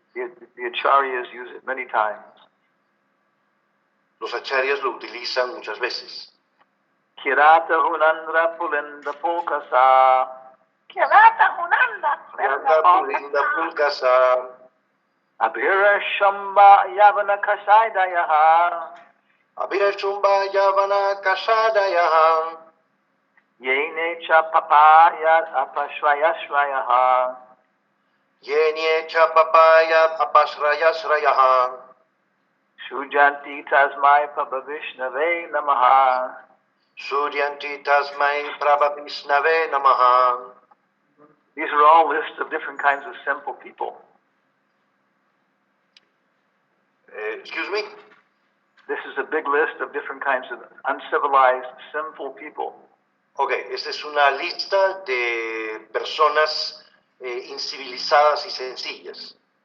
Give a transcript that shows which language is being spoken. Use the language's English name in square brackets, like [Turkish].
[English] The acharyas use it many times. [Spanish] Los acharyas lo utilizan muchas veces. [Sanskrit] Kirata hunandra pulinda pulkasa. Kirata hunandra Pulinda pulkasa. Abhira shamba yavana kasaidayaha. Abhira shumba yavana kasadayaha. Yene cha papaya apashrayasrayaha. Yenye cha papaya apasrayasrayaha. Sujanti tasmai prabhavishnave namaha. Suryanti tasmai prabhavishnave namaha. [English] These are all lists of different kinds of simple people. Excuse me? This is a big list of different kinds of uncivilized, sinful people. [Spanish] Okay, esta es una lista de personas incivilizadas y sencillas.